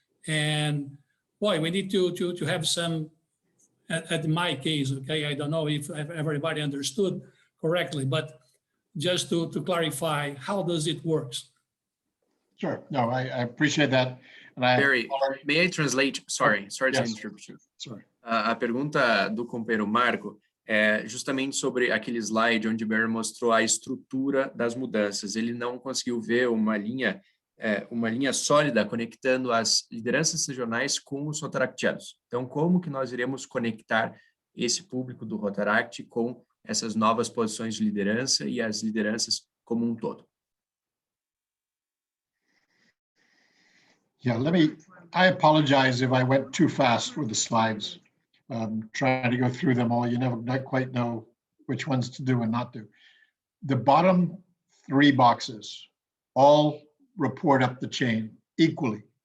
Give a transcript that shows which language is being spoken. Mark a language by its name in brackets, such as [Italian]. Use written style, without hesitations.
[English] And boy, we need to have some, at my case, okay, I don't know if everybody understood correctly, but just to clarify, how does it work? Sure, no, I appreciate that. And Barry, may I translate? Sorry yes. to interrupt you. Sorry. [Portuguese] A pergunta do companheiro Marco é justamente sobre aquele slide onde Barry mostrou a estrutura das mudanças. Ele não conseguiu ver uma linha sólida conectando as lideranças regionais com os Rotaractianos. Então, como que nós iremos conectar esse público do Rotaract com essas novas posições de liderança e as lideranças como um todo? [English] Yeah, I apologize if I went too fast with the slides. Trying to go through them all, you never quite know which ones to do and not do. The bottom 3 boxes all report up the chain equally.